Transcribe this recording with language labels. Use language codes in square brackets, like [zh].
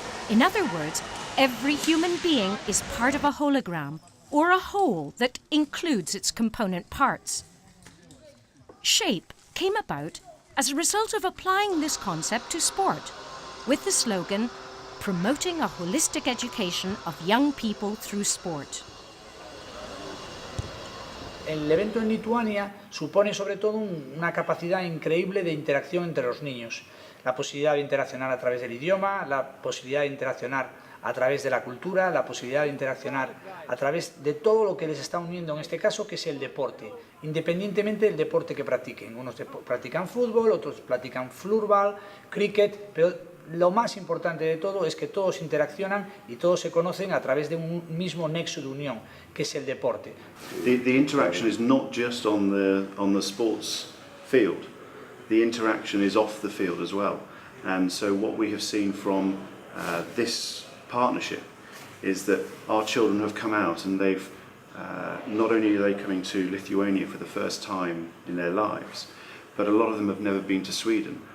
[en] In other words, every human being is part of a hologram, or a whole that includes its component parts. SHAPE came about as a result of applying this concept to sport, with the slogan, "Promoting a holistic education of young people through sport." [es] El evento en Lituania supone sobre todo una capacidad increíble de interacción entre los niños. La posibilidad de interaccionar a través del idioma, la posibilidad de interaccionar a través de la cultura, la posibilidad de interaccionar a través de todo lo que les está uniendo en este caso, que es el deporte, independientemente del deporte que practiquen. Unos practican fútbol, otros practican floorball, cricket, pero lo más importante de todo es que todos interaccionan y todos se conocen a través de un mismo nexo de unión, que es el deporte. [en] The interaction is not just on the sports field. The interaction is off the field as well. And so what we have seen from this partnership is that our children have come out and they've not only are they coming to Lithuania for the first time in their lives, but a lot of them have never been to Sweden.